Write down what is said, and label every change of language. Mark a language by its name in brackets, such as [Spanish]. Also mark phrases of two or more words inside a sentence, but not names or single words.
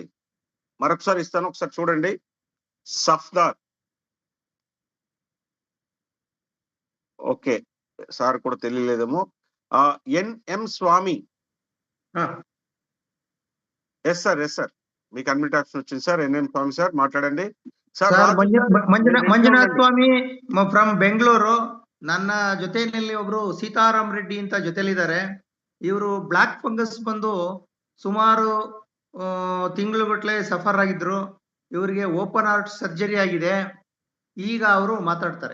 [Telugu] మరొకసారి ఇస్తాను, ఒకసారి చూడండి. సఫ్దార్, [English] okay sir [Telugu] కూడా తెలియలేదేమో. ఎన్ఎం స్వామి, [English] yes sir [Telugu] మీకు [English] unmute option [Telugu] వచ్చింది సార్. ఎన్ఎం స్వామి సార్ మాట్లాడండి [Kannada] ಸರ್. ಮಂಜುನಾಥ್ ಸ್ವಾಮಿ ಫ್ರಮ್ ಬೆಂಗಳೂರು. ನನ್ನ ಜೊತೆಯಲ್ಲಿ ಒಬ್ರು ಸೀತಾರಾಮ್ ರೆಡ್ಡಿ ಅಂತ ಜೊತೆಲಿದ್ದಾರೆ. ಇವರು [English] black fungus [Kannada] ಬಂದು ಸುಮಾರು ತಿಂಗಳುಗಟ್ಟಲೆ ಸಫರ್ ಆಗಿದ್ರು. ಇವರಿಗೆ [English] open heart surgery [Kannada] ಆಗಿದೆ. ಈಗ ಅವರು ಮಾತಾಡ್ತಾರೆ.